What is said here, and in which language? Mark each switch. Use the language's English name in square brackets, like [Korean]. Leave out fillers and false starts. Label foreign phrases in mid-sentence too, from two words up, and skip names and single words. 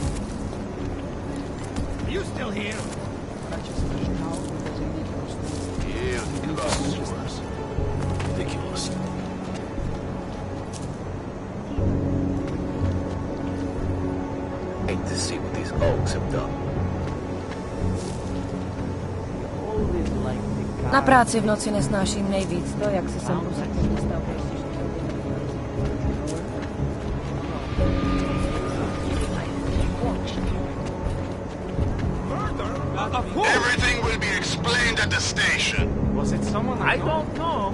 [English] Are you still here? Yeah, ridiculous. Ridiculous. Hate to see what these hogs have done. [Czech] Na práci v noci nesnáším nejvíc to, jak se sem posadím. [English] Everything will be explained at the station. Was it someone I don't know?